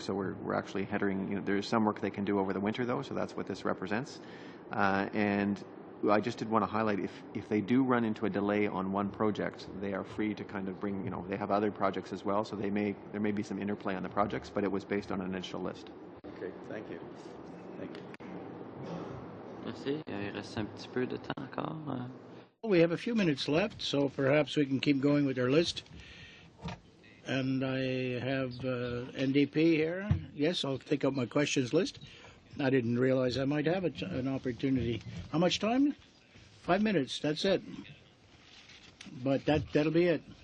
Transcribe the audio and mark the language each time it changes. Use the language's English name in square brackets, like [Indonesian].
[English] So we're actually heading, there's some work they can do over the winter though, so that's what this represents. And I just did want to highlight, if they do run into a delay on one project, they are free to kind of bring, they have other projects as well, so there may be some interplay on the projects, but it was based on an initial list. Okay, thank you. Thank you. [French] Merci. Il reste un petit peu de temps encore. [English] We have a few minutes left, so perhaps we can keep going with our list. And I have NDP here. Yes, I'll take up my questions list. I didn't realize I might have an opportunity. How much time? 5 minutes, that's it. But that'll be it.